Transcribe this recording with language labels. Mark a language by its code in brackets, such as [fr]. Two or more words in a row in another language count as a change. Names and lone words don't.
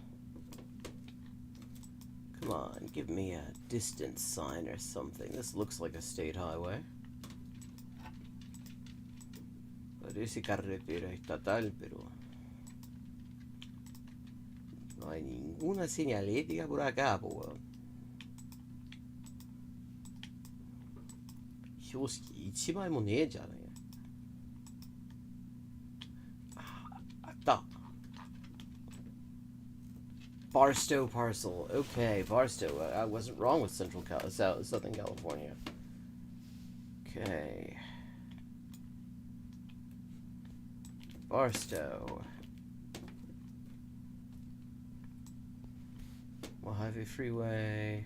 [en] Come on, give me a distance sign or something. This looks like a state highway. [es] Parece carretera estatal, pero no hay ninguna señalética por acá, po, weón. [ja] Hyoshiki 一枚もねえじゃねえ。あった。 [en] Barstow parcel. Okay, Barstow. I wasn't wrong with Southern California. Okay. Barstow. Mojave Freeway.